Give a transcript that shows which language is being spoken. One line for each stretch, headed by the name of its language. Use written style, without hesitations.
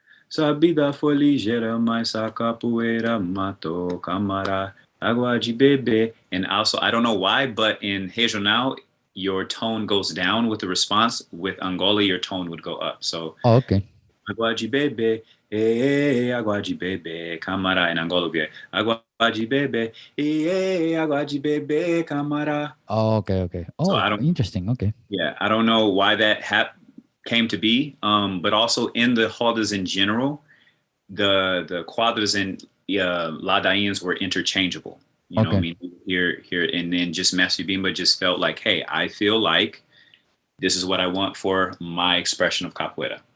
Portuguese: Sabida foi ligeira, mas a capoeira matou camará, água de bebê.
English: And also, I don't know why, but in regional, your tone goes down with the response. With Angola, your tone would go up.
Portuguese: So, água de bebê, água de bebê, camará. In Angola, be água de bebê, água de bebê, camará.
English: Okay. Oh, so interesting. Okay. Yeah, I don't know why that came to be, but also in the rodas in general, the quadras and ladainhas were interchangeable. You know what I mean? Here, and then just Messi Bimba just felt like, hey, I feel like this is what I want for my expression of capoeira.